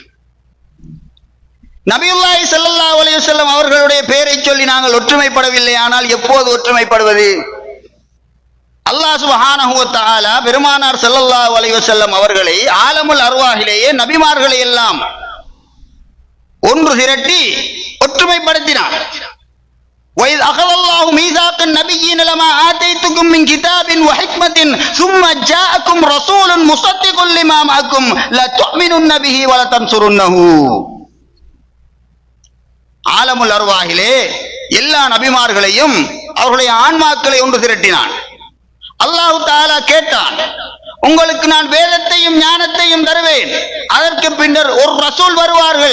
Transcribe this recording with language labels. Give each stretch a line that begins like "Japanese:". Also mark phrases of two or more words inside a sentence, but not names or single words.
Arabic: نبي الله صلى الله عليه وسلم
Tamil: அவர்களுடைய பெயரை சொல்லி நாங்கள் ஒற்றுமைப்படவில்லை. ஆனால் எப்போது ஒற்றுமைப்படுவது?
Arabic: الله سبحانه وتعالى
Tamil: பெருமானார்
Arabic: صلى الله عليه وسلم
Tamil: அவர்களை ஆலமுல் அர்வாஹிலேயே நபிமார்களை எல்லாம் ஒன்று திரட்டி ஒற்றுமைப்படுத்தினார்.
Arabic: وَإِذْ أَخَذَ اللَّهُ مِيثَاقَ النَّبِيِّينَ لَمَا آتَيْتُكُم مِّن كِتَابٍ وَحِكْمَةٍ ثُمَّ جَاءَكُمْ رَسُولٌ مُصَدِّقٌ لِّمَا مَعَكُمْ لَتُؤْمِنُنَّ بِهِ وَلَتَنصُرُنَّهُ.
Tamil: ஆலமுல் அர்வாஹிலே எல்லா நபிமார்களையும் அவர்களுடைய ஆன்மாக்களை ஒன்று திரட்டினான். அல்லாஹ் தஆலா கேட்டான், உங்களுக்கு நான் வேதத்தையும் ஞானத்தையும் தருவேன். அதற்கு பின்னர் ஒரு ரசூல் வருவார்கள்.